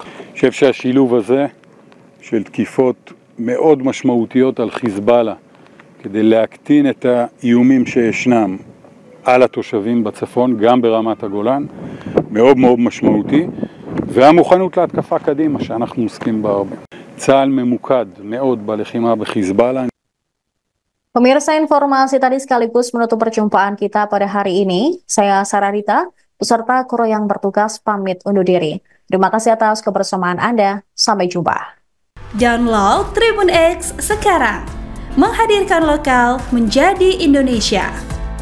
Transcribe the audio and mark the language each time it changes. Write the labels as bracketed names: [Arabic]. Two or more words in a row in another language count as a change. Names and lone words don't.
[Hebrew] אני חושב שהשילוב הזה של תקיפות מאוד משמעותיות על חיזבאללה כדי להקטין את האיומים שישנם על התושבים בצפון, גם ברמת הגולן, מאוד מאוד משמעותי, והמוכנות להתקפה קדימה שאנחנו עוסקים בה הרבה. צה"ל ממוקד מאוד בלחימה בחיזבאללה. [Indonesian] Pemirsa, informasi tadi sekaligus menutup perjumpaan kita pada hari ini. Saya Sarah Dita, beserta kru yang bertugas pamit undur diri. Terima kasih atas kebersamaan Anda. Sampai jumpa. Download Tribun X sekarang, menghadirkan lokal menjadi Indonesia.